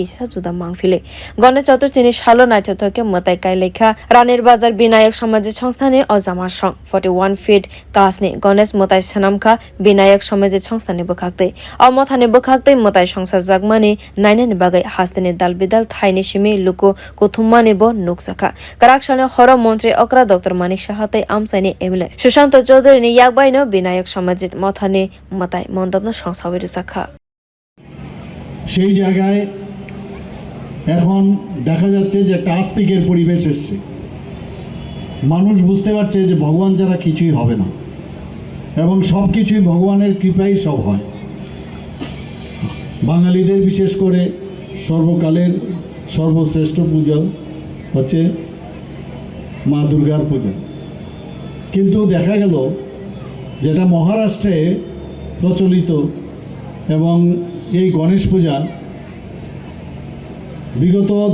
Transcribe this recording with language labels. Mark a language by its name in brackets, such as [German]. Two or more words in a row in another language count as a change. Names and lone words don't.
[Kok Borok] kisa juda mangfile Ganesh Chaturthi ni salo naithoke motai kailekha Ranirbazar binayak samajik songstani ojama song 41 feet kasni Ganesh motai sanamkha binayak samajik songstani bwkhaktwi mothani bwkhaktwi motai songsa jagmani nainani bagai haste ni dal bidal thaini simi loku kwthumlai bo nukjak kwraksani horo.mwtai okra Dr.Manik saha tei amchaini emile Sushant Chaudhary ni yakbaino binayak samajik mothani motai mondap no songsa rijaka [Bangla] সেই জায়গায় এখন দেখা যাচ্ছে যে টাস্তিকের পরিবেশ এসেছে মানুষ বুঝতে পারছে যে ভগবান ছাড়া কিছুই হবে না এবং সবকিছুই ভগবানের কৃপায় সব হয় বাঙালিদের বিশেষ করে সর্বকালের সর্বশ্রেষ্ঠ পূজা হচ্ছে মা দুর্গার পূজা কিন্তু দেখা গেল যেটা মহারাষ্ট্রে প্রচলিত এবং এই গণেশ পূজা বিগত